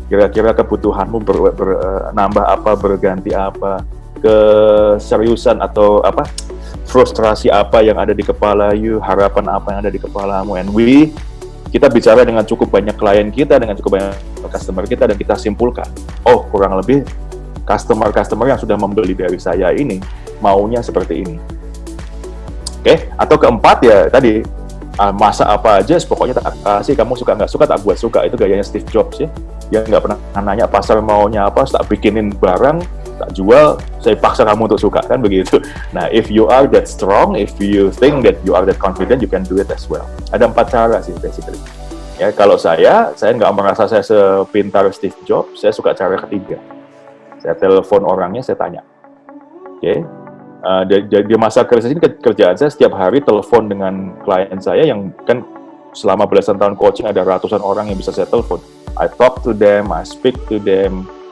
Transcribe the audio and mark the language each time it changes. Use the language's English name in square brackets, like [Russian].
[Indonesian] Kira-kira kebutuhanmu nambah apa, berganti apa, keseriusan atau apa, frustrasi apa yang ada di kepala you, harapan apa yang ada di kepalamu, and kita bicara dengan cukup banyak klien kita, dengan cukup banyak customer kita, dan kita simpulkan, oh kurang lebih customer yang sudah membeli dari saya ini maunya seperti ini. Oke, atau keempat ya tadi, masa apa aja, pokoknya tak kasih, kamu suka nggak suka tak buat suka. Itu gayanya Steve Jobs ya. Dia nggak pernah nanya pasar maunya apa, tak bikinin barang, tak jual, saya paksa kamu untuk suka, kan begitu. [English] Nah, if you are that strong, if you think that you are that confident, you can do it as well. [Indonesian] Ada 4 cara sih basically. Ya, kalau saya nggak merasa saya sepintar Steve Jobs, saya suka cara ketiga. Saya telepon orangnya, saya tanya. Oke. Di masa krisis ini kerjaan saya setiap hari telepon dengan klien saya yang kan selama belasan tahun coaching ada ratusan orang yang bisa saya telepon. [English] I talk to them, I speak to them.